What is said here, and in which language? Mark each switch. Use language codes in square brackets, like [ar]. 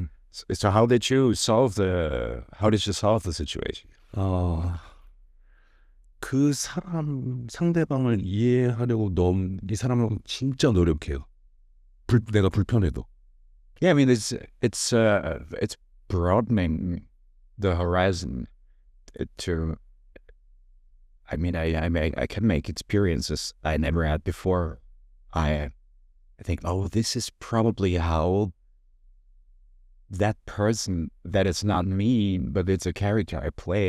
[en] So how did you solve the situation? [ko] 그 상대방을 이해하려고 이 사람은 진짜 노력해요. 내가 불편해도. [en] Yeah, I mean it's broadening the horizon to. I mean, I can make experiences I never had before. I think, oh, this is probably how that person that is not me, but it's a character I play.